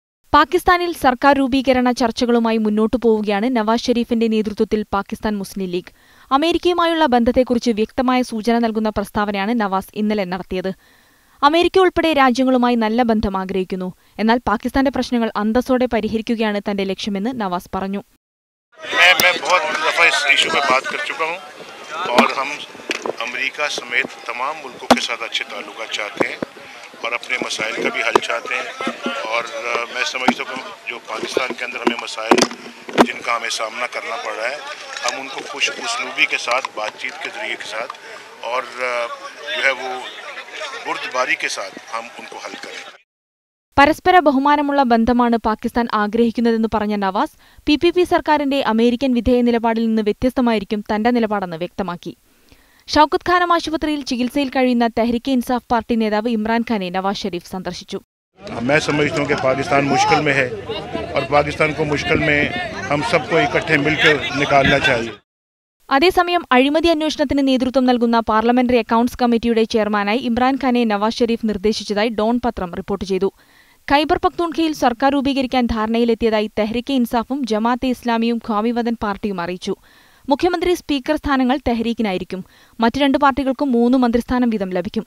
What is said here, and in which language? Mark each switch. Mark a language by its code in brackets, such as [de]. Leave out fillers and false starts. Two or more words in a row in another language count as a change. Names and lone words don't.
[ml] പാകിസ്ഥാനിൽ സർക്കാർ രൂപീകരണ ചർച്ചകളുമായി മുന്നോട്ടു പോവുകയാണ് നവാസ് ഷെരീഫിന്റെ നേതൃത്വത്തിൽ പാകിസ്ഥാൻ മുസ്ലിം ലീഗ്. അമേരിക്കയുമായുള്ള ബന്ധത്തെക്കുറിച്ച് വ്യക്തമായ സൂചന നൽകുന്ന പ്രസ്താവനയാണ് നവാസ് ഇന്നലെ നടത്തിയത്. അമേരിക്ക ഉൾപ്പെടെ രാജ്യങ്ങളുമായി നല്ല ബന്ധം ആഗ്രഹിക്കുന്നു. എന്നാൽ പാകിസ്ഥാന്റെ പ്രശ്നങ്ങൾ അന്തസ്സോടെ പരിഹരിക്കുകയാണ് തന്റെ ലക്ഷ്യമെന്ന് നവാസ് പറഞ്ഞു. [ur] امریکہ سمیت تمام ملکوں کے ساتھ اچھے تعلقات چاہتے ہیں اور اپنے مسائل کا بھی حل چاہتے ہیں. اور میں سمجھتا ہوں جو پاکستان کے اندر ہمیں مسائل جن کا ہمیں سامنا کرنا پڑ رہا ہے، ہم ان کو خوش اسلوبی کے ساتھ، بات چیت کے ذریعے کے ساتھ اور جو ہے وہ بردباری کے ساتھ ہم ان کو حل کریں. [ml] പരസ്പര ബഹുമാനമുള്ള ബന്ധമാണ് പാകിസ്ഥാൻ ആഗ്രഹിക്കുന്നതെന്ന് പറഞ്ഞ നവാസ് PPP സർക്കാരിന്റെ അമേരിക്കൻ വിധേയ നിലപാടിൽ നിന്ന് വ്യത്യസ്തമായിരിക്കും തന്റെ നിലപാടെന്ന് വ്യക്തമാക്കി. ഷൌക്കത്ത് ഖാനം ആശുപത്രിയിൽ ചികിത്സയിൽ കഴിയുന്ന തെഹ്രീക്കെ ഇൻസാഫ് പാർട്ടി നേതാവ് ഇമ്രാൻഖാനെ നവാസ് ഷെരീഫ് സന്ദർശിച്ചു. [ur] میں سمجھتا ہوں کہ پاکستان مشکل میں ہے اور پاکستان کو مشکل میں ہم سب کو اکٹھے مل کر نکالنا چاہیے. [ml] അതേസമയം അഴിമതി അന്വേഷണത്തിന് നേതൃത്വം നൽകുന്ന പാർലമെന്ററി അക്കൌണ്ട്സ് കമ്മിറ്റിയുടെ ചെയർമാനായി ഇമ്രാൻഖാനെ നവാസ് ഷെരീഫ് നിർദ്ദേശിച്ചതായി ഡോൺ പത്രം റിപ്പോർട്ട് ചെയ്തു. ഖൈബർ പഖ്തൂൺഖയിൽ സർക്കാർ രൂപീകരിക്കാൻ ധാരണയിലെത്തിയതായി തെഹ്രീക്കെ ഇൻസാഫും ജമാഅത്തെ ഇസ്ലാമിയും ഖ്വാമിവദൻ പാർട്ടിയും അറിയിച്ചു. മുഖ്യമന്ത്രി സ്പീക്കർ സ്ഥാനങ്ങൾ തെഹ്രീക്കിനായിരിക്കും. മറ്റ് രണ്ട് പാർട്ടികൾക്കും 3 മന്ത്രിസ്ഥാനം വീതം ലഭിക്കും.